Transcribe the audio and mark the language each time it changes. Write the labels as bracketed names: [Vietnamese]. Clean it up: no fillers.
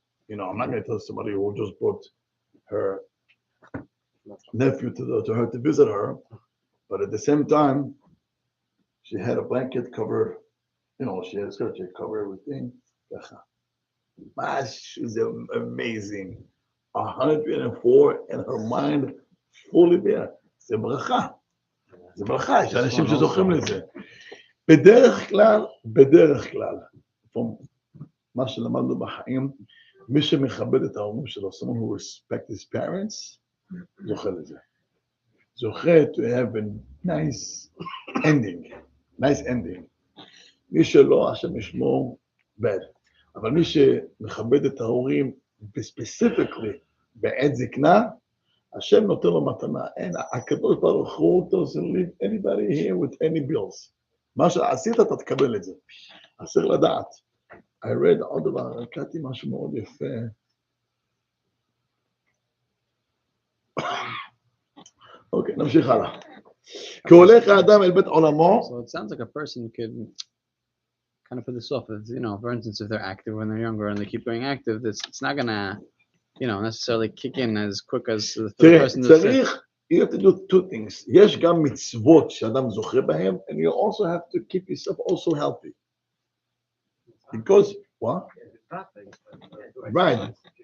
[English] I'm not gonna tell somebody who just brought her nephew to her to visit her, but at the same time, she had a blanket covered. She had a skirt covered everything. She's amazing. 104 and her mind fully there. [Hebrew] זה ברכה. זה ברכה, יש אנשים שזוכרים לזה. בדרך כלל, מה שלמדנו בחיים, מי שמכבד את ההורים שלו, [English] someone who respects his parents, [Hebrew] זוכה לזה. זוכה [English] to have a nice ending. [Hebrew] מי שלא, השם ישמור, [English] bad. [Hebrew] אבל מי שמכבד את ההורים, [English] specifically, [Hebrew] בעת זקנה, השם נותן לו מתנה. הקדוש ברוך הוא [English] doesn't leave anybody here with any bills. [Hebrew] מה שעשית, אתה תקבל את זה. אז צריך לדעת. [English] I read [Hebrew] עוד דבר, קראתי משהו מאוד יפה. אוקיי, נמשיך הלאה. כי הולך האדם אל בית עולמו. [English] So it sounds like a person could kind of put this off. For instance, if they're active when they're younger and they keep going active, it's not gonna, necessarily kick in as quick as the third person. [Hebrew] צריך, [English] you have to do two things. [Hebrew] יש גם מצוות שאדם זוכה בהם, [English] and you also have to keep yourself also healthy. Because, what? Right.